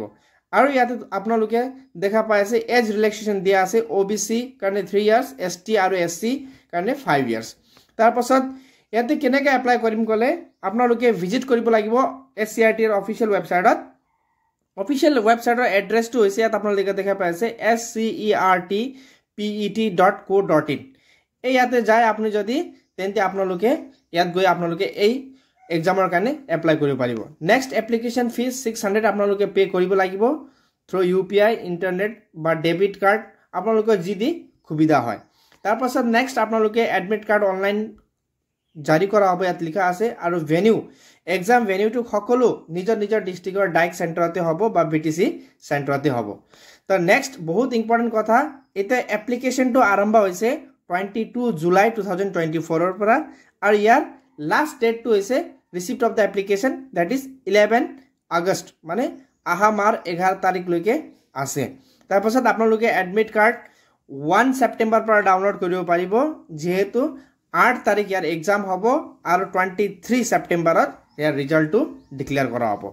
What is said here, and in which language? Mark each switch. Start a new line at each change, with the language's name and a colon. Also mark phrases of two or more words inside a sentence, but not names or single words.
Assamese: আৰু ইয়াতে আপোনালোকে দেখা পাই আছে
English: age relaxation
Assamese: দিয়া আছে ওবিসি কাৰণে 3 ইয়াৰ্স, এসটি আৰু এসসি কাৰণে 5 ইয়াৰ্স। তাৰ পাছত ইয়াতে কেনেকৈ এপ্লাই কৰিম কলে আপোনালোকে ভিজিট কৰিব লাগিব এসসিআরটি এৰ
English: official websiteত। official websiteৰ
Assamese: এড্ৰেছটো হৈছে ইয়াত আপোনালোকে দেখা পাই আছে scertpet.co.in। এই ইয়াতে যায় আপুনি যদি তেন্তে আপোনালোকে ইয়াত গৈ আপোনালোকে এই এক্সামৰ কাৰণে এপ্লাই কৰিব পাৰিব।
English: next application fee
Assamese: 600 আপোনালোকে পে কৰিব লাগিব থ্ৰু ইউপিআই, ইন্টাৰনেট বা
English: debit card
Assamese: আপোনালোকৰ যি দি সুবিধা হয়। তাৰ পাছত নেক্সট আপোনালোকে
English: admit card
Assamese: অনলাইন জাৰি কৰা হ'ব ইয়াত লিখা আছে। আৰু ভেনিউ এক্সাম ভেনিউটো সকলো নিজৰ ডিস্ট্ৰিক্টৰ ডাইক সেন্টাৰতে হ'ব বা বিটিসি সেন্টাৰতে হ'ব। তো নেক্সট বহুত ইম্পৰ্টেন্ট কথা এটা এপ্লিকেশনটো আৰম্ভ হৈছে 22 জুলাই 2024 ৰ পৰা আৰু ইয়াৰ
English: last dateটো
Assamese: হৈছে
English: receipt of the application that is
Assamese: 11 আগষ্ট মানে আহা মাৰ 11 তাৰিখ লৈকে আছে। তাৰ পাছত আপোনালোকে
English: admit card
Assamese: 1 সেপ্টেম্বৰ পৰা ডাউনলোড কৰিব পাৰিব যেহেতু 8 তাৰিখ ইয়াৰ এক্সাম হ'ব আৰু 23 সেপ্টেম্বৰত ইয়াৰ ৰিজাল্টটো ডিক্লেয়াৰ কৰা হ'ব।